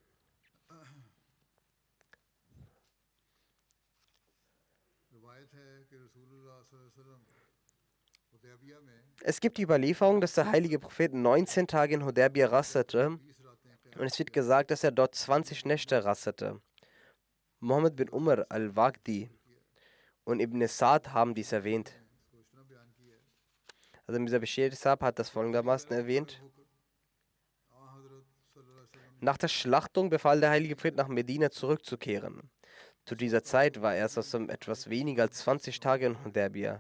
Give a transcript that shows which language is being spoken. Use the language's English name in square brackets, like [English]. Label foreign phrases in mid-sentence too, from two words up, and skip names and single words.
[German] Es gibt die Überlieferung, dass der heilige Prophet 19 Tage in Hudaybiyah rastete und es wird gesagt, dass er dort 20 Nächte rastete. Muhammad bin Umar al-Waqdi und Ibn Sa'd haben dies erwähnt. Also Mirza Bashir Sahib hat das folgendermaßen erwähnt. Nach der Schlachtung befahl der heilige Prophet, nach Medina zurückzukehren. Zu dieser Zeit war er etwas weniger als 20 Tage in Hudaybiyah.